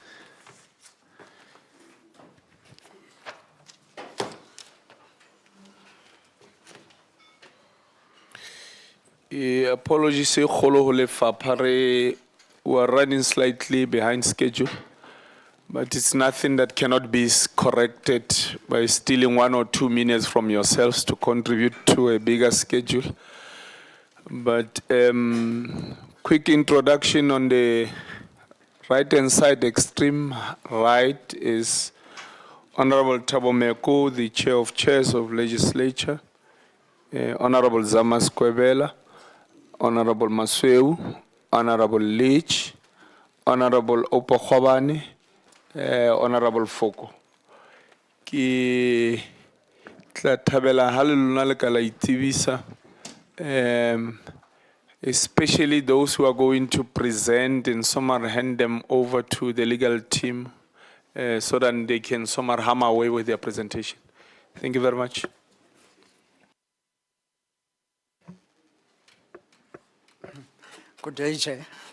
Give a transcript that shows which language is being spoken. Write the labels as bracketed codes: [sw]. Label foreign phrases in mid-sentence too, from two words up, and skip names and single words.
[en] Apologies, we are running slightly behind schedule, but it's nothing that cannot be corrected by stealing 1 or 2 minutes from yourselves to contribute to a bigger schedule. But quick introduction on the right-hand side, extreme right, is Honorable Thabo Meko, the Chair of Chairs of Legislature, Honorable Zamas Kwebela, Honorable Masweu, Honorable Leach, Honorable Opo Khobane, Honorable Foko. [st] Ki tla thabela ha le lona le ka la itsebisa, [en] especially those who are going to present and somehow hand them over to the legal team so that they can somehow hammer away with their presentation. Thank you very much. Good day, Chair.